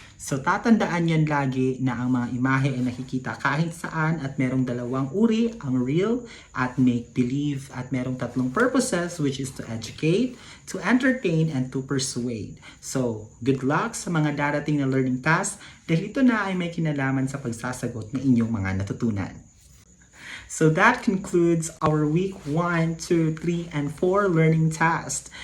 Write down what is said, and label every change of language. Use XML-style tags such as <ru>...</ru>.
<tl>So, tatandaan yan lagi na ang mga imahe ay nakikita kahit saan at merong dalawang uri, ang real at make-believe. At merong tatlong purposes,</tl> <en>which is to educate, to entertain, and to persuade.</en> <tl>So, good luck sa mga darating na learning tasks dahil ito na ay may kinalaman sa pagsasagot ng inyong mga natutunan.</tl> <en>So that concludes our week 1, 2, 3, and 4 learning tasks.</en>